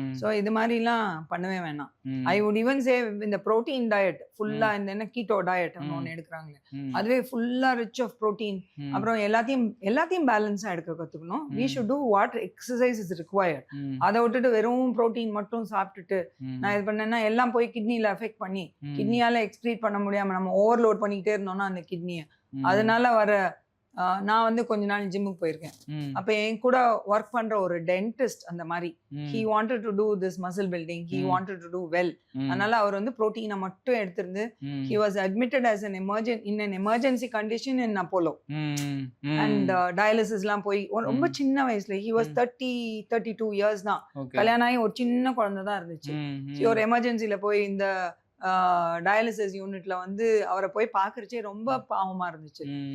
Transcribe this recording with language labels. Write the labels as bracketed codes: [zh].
[ta] So இது மாதிரிலாம் பண்ணவே வேணாம். ஐ வுட் ஈவன் சே இந்த ப்ரோட்டீன் டயட் ஃபுல்லா இந்த என்ன கீட்டோ டயட் ஒன்று எடுக்கிறாங்களே, அதுவே ஃபுல்லா ரிச் ஆஃப் ப்ரோட்டீன், அப்புறம் எல்லாத்தையும் பேலன்ஸா எடுக்க கத்துக்கணும். [en] We should do what exercise is required. [ta] அதை விட்டுட்டு வெறும் ப்ரோட்டீன் மட்டும் சாப்பிட்டுட்டு நான் இது பண்ணேன்னா எல்லாம் போய் கிட்னில எஃபெக்ட் பண்ணி கிட்னியால எக்ஸ்க்ரீட் பண்ண முடியாம நம்ம ஓவர்லோட் பண்ணிக்கிட்டே இருந்தோம்னா அந்த கிட்னியை, அதனால வர நான் வந்து கொஞ்ச நாள் ஜிம்முக்கு போயிருக்கேன். அப்ப என் கூட ஒர்க் பண்ற ஒரு டென்டிஸ்ட் அந்த மாதிரி [en] he wanted to do this muscle building, he wanted to do well. [ta] அதனால அவர் வந்து புரோட்டீனை மட்டும் எடுத்திருந்து [en] he was admitted as an emergency condition in Apollo and dialysis [ta] எல்லாம் போய் ரொம்ப சின்ன வயசுல [en] he was 32 years [ta] தான், கல்யாணம் ஆகி ஒரு சின்ன குழந்தை தான் இருந்துச்சு. ஒரு எமர்ஜென்சில போய் இந்த டயாலிசிஸ் யூனிட்ல வந்து அவரை போய் பாக்குறச்சே ரொம்ப பாவமா இருந்துச்சு.